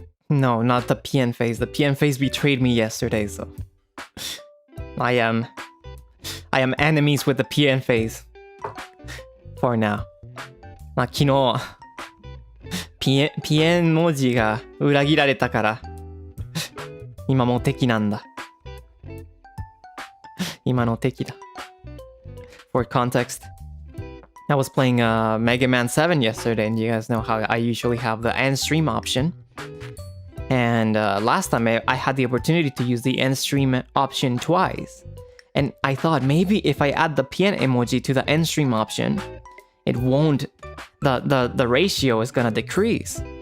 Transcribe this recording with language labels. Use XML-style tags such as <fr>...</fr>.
<en>No, not the PN phase. The PN phase betrayed me yesterday, so I am enemies with the PN phase for now.</en> <ja>まあ昨日PN 文字が裏切られたから今もう敵なんだ。今の敵だ。</ja> <en>For context, I was playing Mega Man 7 yesterday, and you guys know how I usually have the end stream option. And last time I had the opportunity to use the end stream option twice. And I thought maybe if I add the PN emoji to the end stream option, it won't, the ratio is gonna decrease.</en>